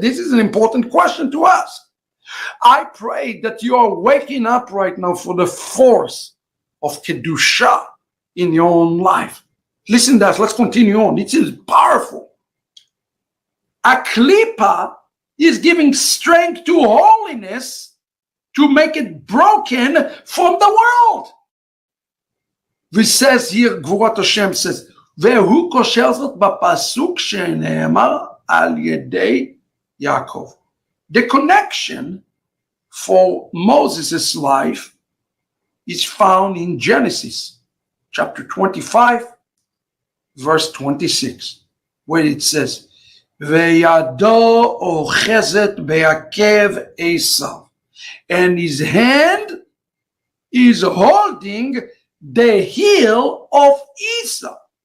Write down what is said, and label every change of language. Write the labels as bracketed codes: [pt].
[en] This is an important question to us. I pray that you are waking up right now for the force of Kedusha in your own life. Listen to that. Let's continue on. It is powerful. A klipa is giving strength to holiness to make it broken from the world. This says here, Gvurat Hashem says, [he] והוא קושר זאת בפסוק שנאמר על ידי יעקב. [en] The connection for Moses' life is found in Genesis chapter 25, verse 26, where it says, [he] וידו אוחזת בעקב עשיו, [en] and his hand is holding the heel of Esau.